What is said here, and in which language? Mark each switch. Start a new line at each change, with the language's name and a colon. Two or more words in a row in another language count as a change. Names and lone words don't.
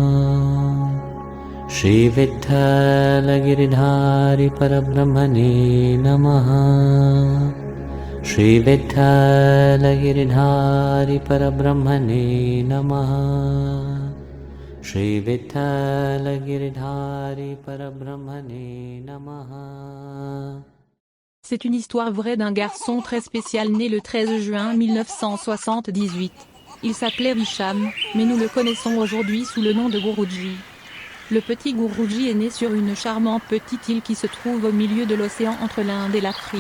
Sanskrit: Shri Vitthal Giridhari Parabrahmane Namaha. Shri Vitthal Giridhari Parabrahmane Namaha. Shri Vitthal Giridhari Parabrahmane Namaha.
French: C'est une histoire vraie d'un garçon très spécial né le 13 juin 1978. Il s'appelait Visham, mais nous le connaissons aujourd'hui sous le nom de Guruji. Le petit Guruji est né sur une charmante petite île qui se trouve au milieu de l'océan entre l'Inde et l'Afrique.